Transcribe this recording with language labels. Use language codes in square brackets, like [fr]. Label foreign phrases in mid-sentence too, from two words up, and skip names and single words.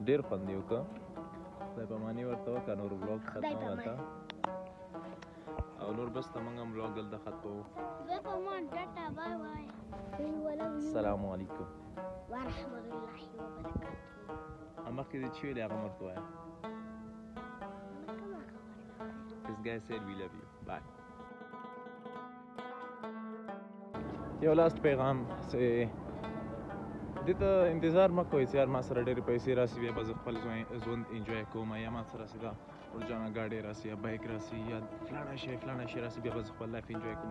[ps] ډېر خوند یې وکړه. خدای پاماني ورته وکړه نور بلاګ ختمه وته او نور بس ته موږ هم بلاګ دلته ختموو. [ar] السلام علیکم ورحمة الله وبركاته. [ps] مخکې دې چې ویلې هغه مرته وایه. [en] This guy said we love you. Bye. [ps] یو لاست پیغام چې دې ته انتظار مه کوئ چې یار ما سره ډېرې پیسې راسي بیا به زه خپل ژوند انجوی کوم یا ما سره سیده ورجانه ګاډی راسي یا بایک راسي یا فلانه شی راسي بیا به زه خپل [en] life enjoy [ps] کوم.